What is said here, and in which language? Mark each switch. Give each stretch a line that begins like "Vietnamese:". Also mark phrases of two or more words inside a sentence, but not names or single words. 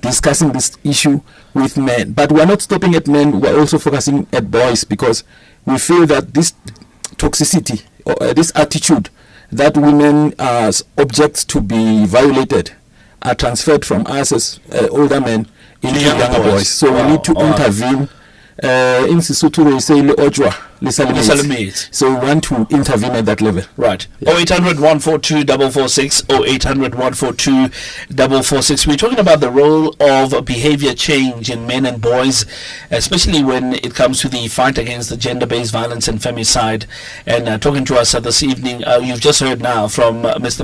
English: discussing this issue with men. But we are not stopping at men, we are also focusing at boys, because we feel that this toxicity or this attitude that women as objects to be violated are transferred from us as older men into younger boys. So we need to intervene. In Sesotho we say
Southern Sotho: le ojwa le salimate.
English: So we want to intervene at that level. Right. 0800 142 446 0800 142 446. We're talking about the role of behavior change in men and boys, especially when it comes to the fight against the gender-based violence and femicide. And talking to us this evening, you've just heard now from Mr.